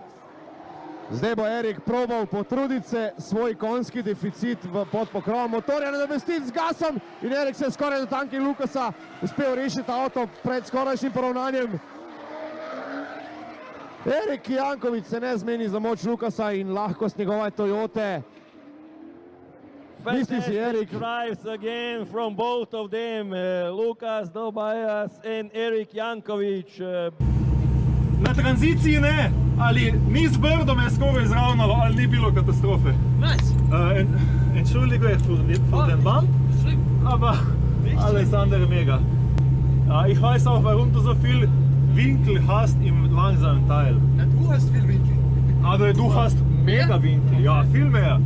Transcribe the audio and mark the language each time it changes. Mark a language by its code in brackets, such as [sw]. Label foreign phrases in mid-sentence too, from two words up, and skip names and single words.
[sl] Zdaj bo Erik probal potruditi se svoj konjski deficit pod pokrovom motorja nadomestiti z gasom in Erik se je skoraj do tanki Lukasa uspel rešiti avto pred skorajšnjim poravnanjem. Erik Janković se ne zmeni za moč Lukasa in lahkost njegove Toyote. Misli si, Erik? [en] Drives again from both of them, Lukas Dobajas and Erik Janković. [sl] Na tranziciji ne, ali mi z Brdom je skoraj izravnalo, ali ni bilo katastrofe. Nice. [de] Entschuldige für den Bump, aber Alexander mega. Ich weiß auch, warum du so viel Winkel hast im langsamen Teil. Ja, du hast viel Winkel. Aber du hast mega Winkel, ja, viel mehr.